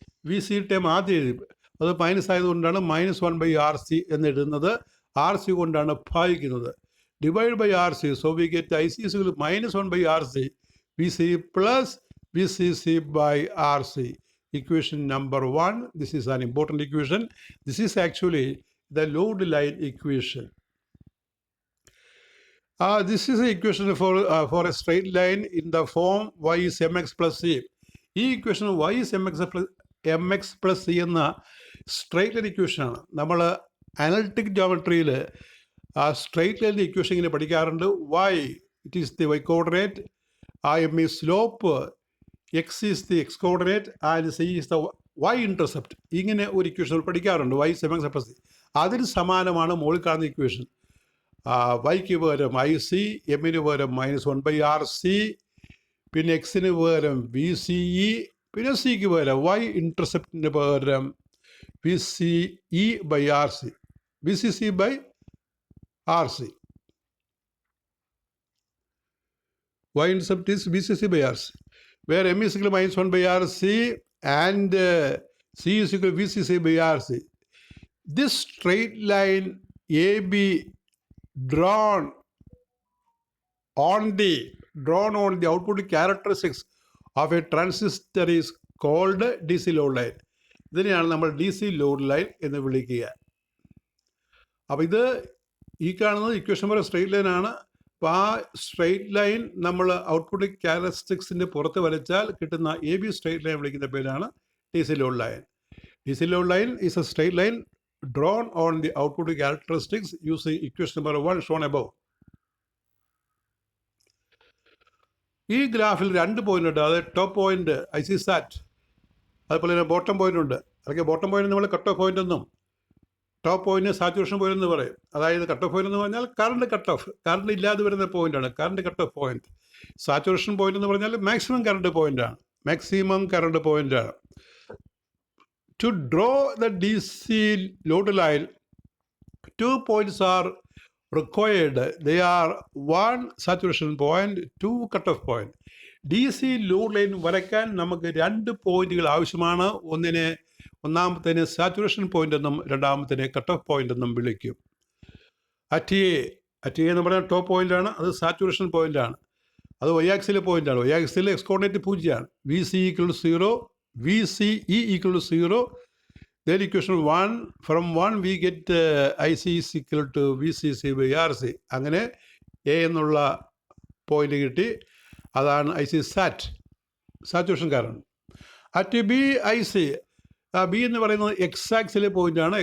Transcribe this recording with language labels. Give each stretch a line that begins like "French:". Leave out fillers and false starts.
Malayalam: VC time ആദ്യം എഴുതി. അത് മൈനസ് ആയതുകൊണ്ടാണ് -1 ബൈ RC എന്നിടുന്നത്. RC കൊണ്ടാണ് ഭാഗിക്കുന്നത്.
English: Divide by RC. So we get IC is equal to -1 by RC VC plus VCC by RC. Equation number 1. This is an important equation. This is actually the load line equation. This is the equation for a straight line in the form y is mx plus c.
Malayalam: ഈ equation
English: y is mx plus c
Malayalam: എന്ന straight line ഇക്വേഷനാണ്. നമ്മൾ analytic ജോമെട്രിയിൽ straight ലൈനിൻ്റെ equation ഇങ്ങനെ പഠിക്കാറുണ്ട്.
English: y, it is the y coordinate, m is slope, x is the x coordinate and c is the y intercept.
Malayalam: ഇങ്ങനെ ഒരു equation പഠിക്കാറുണ്ട്.
English: y is mx plus c.
Malayalam: അതിന് സമാനമാണ് മുകളിൽ കാണുന്ന ഇക്വേഷൻ. വൈക്ക് പകരം IC, എമ്മിന് പകരം -1 ബൈ RC, പിന്നെ എക്സിന് പകരം VCE, പിന്നെ സിക്ക് പകരം y ഇൻ്റർസെപ്റ്റിന് പകരം VCE by RC, VCC by RC.
English: Y intercept is VCC by RC, where m is equal to -1 by RC and c is equal to VCC by RC. This straight line AB drawn on the output characteristics of a transistor is called DC load line.
Malayalam: ഇതിനെയാണ് നമ്മൾ DC load line എന്ന് വിളിക്കുക. അപ്പോൾ ഇത് ഈ കാണുന്നത് equation പോലെ straight line ആണ്. അപ്പോൾ ആ സ്ട്രെയിറ്റ് ലൈൻ നമ്മൾ ഔട്ട്പുട്ട് ക്യാരക്ടറിസ്റ്റിക്സിൻ്റെ പുറത്ത് വരച്ചാൽ കിട്ടുന്ന AB സ്ട്രെയിറ്റ് ലൈൻ വിളിക്കുന്ന പേരാണ് DC load line.
English: DC load line is a straight line drawn on the output characteristics using equation number 1 shown above.
Malayalam: ഈ ഗ്രാഫിൽ 2 പോയിന്റ് ഉണ്ട്. അത് ടോപ്പ് പോയിന്റ് IC സാറ്റ്, അതുപോലെ തന്നെ ബോട്ടം പോയിന്റ് ഉണ്ട്. അല്ലെങ്കിൽ ബോട്ടം പോയിന്റ് നമ്മൾ കട്ട് ഓഫ് പോയിന്റ് എന്നും ടോപ്പ് പോയിന്റ് സാച്ചുറേഷൻ പോയിന്റ് എന്ന് പറയും. അതായത് കട്ട് ഓഫ് പോയിന്റ് എന്ന് പറഞ്ഞാൽ കറണ്ട് കട്ട് ഓഫ്, കറണ്ട് ഇല്ലാതെ വരുന്ന പോയിന്റാണ് current cut off point. Saturation point എന്ന് പറഞ്ഞാൽ മാക്സിമം കറണ്ട് പോയിന്റാണ്, മാക്സിമം കറണ്ട് പോയിന്റാണ്.
English: To draw the DC load line, 2 points are required. They are 1 saturation point, 2 cutoff point.
Malayalam: DC load line വരയ്ക്കാൻ നമുക്ക് 2 പോയിന്റുകൾ ആവശ്യമാണ്. ഒന്നാമത്തേന് സാച്ചുറേഷൻ പോയിന്റ് എന്നും രണ്ടാമത്തേന് കട്ട് ഓഫ് പോയിന്റ് എന്നും വിളിക്കും. അറ്റ് എ എന്ന് പറഞ്ഞാൽ ടോപ്പ് പോയിന്റാണ്, അത് സാച്ചുറേഷൻ പോയിന്റാണ്. അത് y ആക്സിലെ പോയിന്റാണ്. y ആക്സിലെ x കോർഡിനേറ്റ് 0 ആണ്.
English: VC equal to 0, VCE equal to 0. Then equation 1, from 1 we get IC is equal to VCC by RC.
Malayalam: അങ്ങനെ A എന്നുള്ള പോയിന്റ് കിട്ടി. അതാണ് IC SAT, saturation current. At B IC, B എന്ന് പറയുന്നത് x ആക്സിലെ പോയിന്റാണ്.